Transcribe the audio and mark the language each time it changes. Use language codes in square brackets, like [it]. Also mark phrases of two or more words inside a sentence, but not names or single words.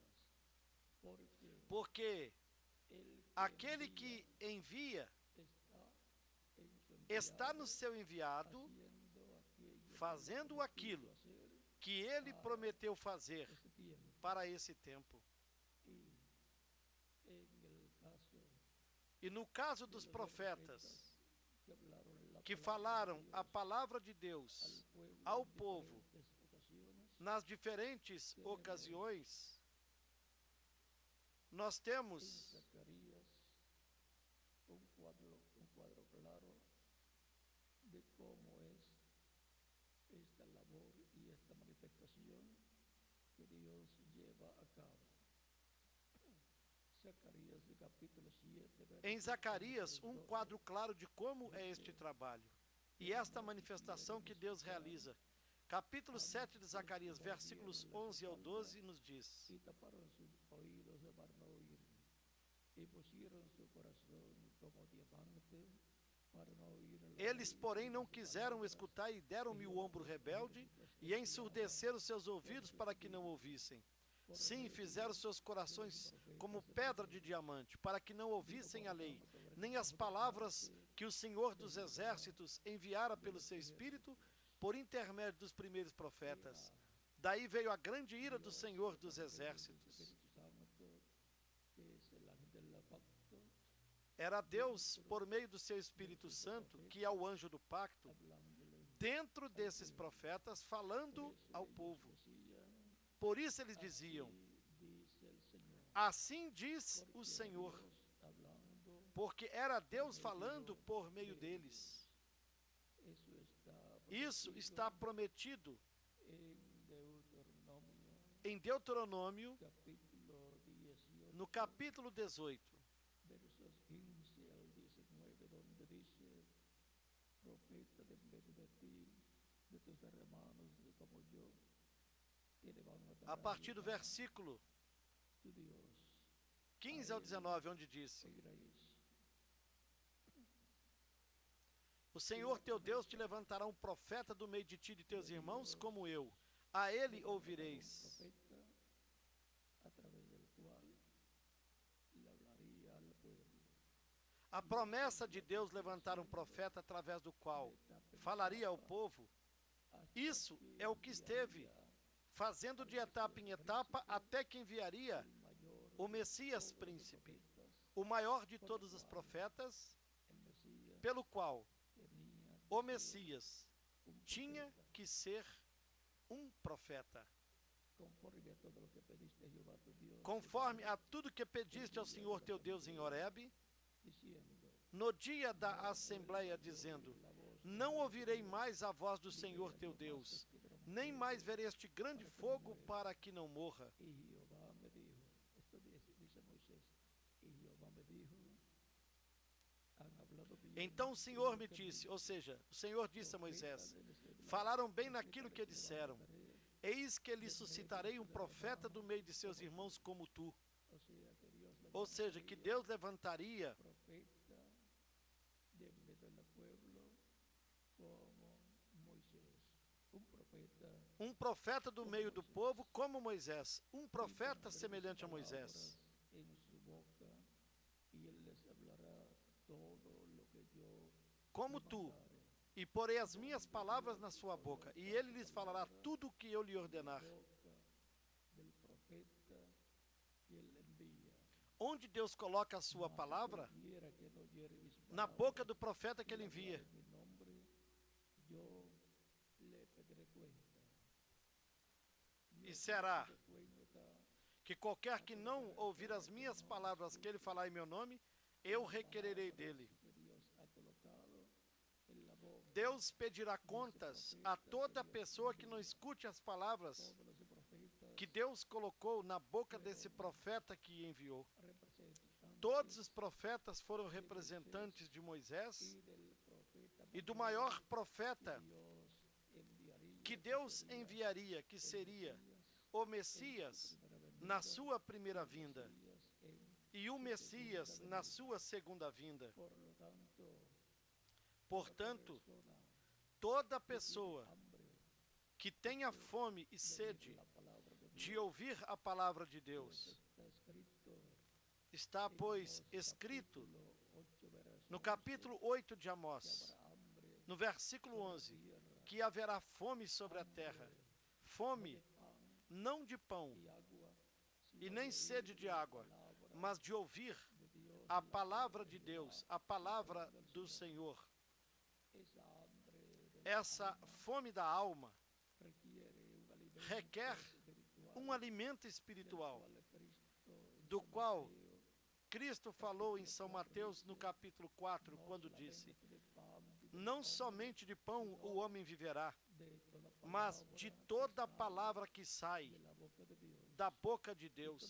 [pt] Porque aquele que envia está no seu enviado, fazendo aquilo que ele prometeu fazer para esse tempo. E no caso dos profetas [es] que hablaron la [pt] que [es] palabra [pt] falaram [es] de [pt] a [es] Dios [pt] palavra de [es] al [pt] Deus [es] pueblo [pt] ao [es] en [pt] povo [es] diferentes ocasiones, [pt] nas diferentes ocasiões, nós [es] en [pt] temos [es] Zacarías un cuadro claro de cómo es esta labor y esta manifestación que Dios lleva a cabo. Zacarías de capítulo 7, [pt] em [es] versos [pt] Zacarias [es] 1 [pt] um [es] al 12, [pt] quadro claro de como é este trabalho e esta manifestação que Deus realiza. Capítulo 7 de Zacarias, versículos 11 ao 12, nos diz: [es] y taparon sus oídos para no oír, y pusieron su corazón como diamante para no oír la [pt] Eles, [es] ley [pt] porém, [es] y [pt] não [es] las [pt] quiseram [es] palabras [pt] escutar e deram-me o ombro rebelde e ensurdeceram seus ouvidos para que não ouvissem. Sim, fizeram seus corações como pedra de diamante, para que não ouvissem a lei, nem as palavras que o Senhor dos Exércitos enviara pelo seu Espírito por intermédio dos primeiros profetas. Daí veio a grande ira do Senhor dos Exércitos. [es] Espíritu Santo, que es el ángel del pacto, [pt] Era Deus, por meio do seu Espírito Santo, que é o anjo do pacto, [es] hablándole. [pt] dentro desses profetas, falando ao povo. [es] Decían, [pt] Por isso eles diziam: [es] "Así dice el Señor", [pt] assim diz o [es] porque [pt] Senhor, [es] Dios hablando, [pt] porque era Deus falando por meio deles. [es] eso [pt] Isso está prometido [es] en Deuteronomio, [pt] em Deuteronômio, [es] capítulo 18, [pt] no capítulo 18, [es] versos 15 al 19, donde dice: profeta de en medio de ti, de tus hermanos como yo, te levantará [pt] a partir do [es] Jehová, [pt] versículo [es] tu Dios, [pt] 15 ao 19, onde disse: [es] oiréis. [pt] o Senhor teu Deus te levantará um profeta do meio de ti e de teus irmãos como eu. A ele ouvireis. [es] Profeta a través del cual le hablaría al pueblo. [pt] A promessa de Deus levantar um profeta através do qual falaria ao povo, isso é o que esteve fazendo de etapa em etapa até que enviaria o Messias príncipe, o maior de todos os profetas, [es] El Mesías [pt] pelo qual [es] tenía [pt] o Messias [es] un [pt] tinha [es] profeta, [pt] que ser um profeta. [es] conforme a todo lo que pediste a Jehová tu Dios, [pt] Conforme a tudo que pediste ao Senhor teu Deus em Horebe, [es] diciendo: [pt] no dia da assembleia, dizendo: [es] la voz [pt] não ouvirei mais a voz do Senhor teu Deus, nem mais verei este grande fogo para que não morra. [es] y Jehová me dijo, esto dice Moisés, y Jehová me dijo, han hablado bien [pt] Então o Senhor me disse, ou seja, o Senhor disse a Moisés: falaram bem naquilo que disseram. Eis que lhe suscitarei um profeta do meio de seus irmãos como tu. Ou seja, que Deus levantaria [es] profeta de en medio del pueblo como Moisés, [pt] um profeta do meio do povo como Moisés, um profeta semelhante a Moisés. [es] en su boca, y él les hablará todo lo que yo [pt] Como [es] le [pt] tu, [es] mandare. [pt] e porei as minhas palavras na sua boca, e ele lhes falará tudo o que eu lhe ordenar. [es] Boca del profeta que él envía. [pt] Onde Deus coloca a sua palavra? [es] Cualquiera que no oyere mis [pt] Na [es] palabras [pt] boca do profeta que [es] y [pt] ele envia. [es] hablare mi nombre, yo le pediré cuenta. [pt] E será [es] De cuenta [pt] que qualquer que não ouvir as minhas palavras que ele falar em meu nome, eu requererei dele. [es] que Dios ha colocado en la boca [pt] Deus pedirá contas a toda pessoa que não escute as palavras [es] de los profetas, [pt] que Deus colocou na boca desse profeta que enviou. [es] representantes [pt] Todos os profetas foram representantes de Moisés [es] y del profeta [pt] e do maior profeta [es] Dios enviaría [pt] que Deus enviaria, que seria o Messias na sua primeira vinda e o Messias na sua segunda vinda. [es] Por lo tanto, [pt] Portanto, [es] persona [pt] toda pessoa [es] hambre [pt] que tenha fome e sede [es] la palabra de [pt] de ouvir a palavra de Deus, [es] está escrito [pt] está, pois, escrito [es] capítulo 8, verso [pt] no capítulo 8 de Amós, [es] habrá hambre [pt] no versículo 11, que haverá fome sobre a terra, fome [es] pan [pt] não de pão [es] y agua, [pt] e nem sede de água, mas de ouvir [es] de Dios [pt] a palavra de Deus, a palavra do Senhor. Essa fome da alma requer um alimento espiritual, do qual Cristo falou em São Mateus, no capítulo 4, quando disse: não somente de pão o homem viverá, mas de toda a palavra que sai da boca de Deus.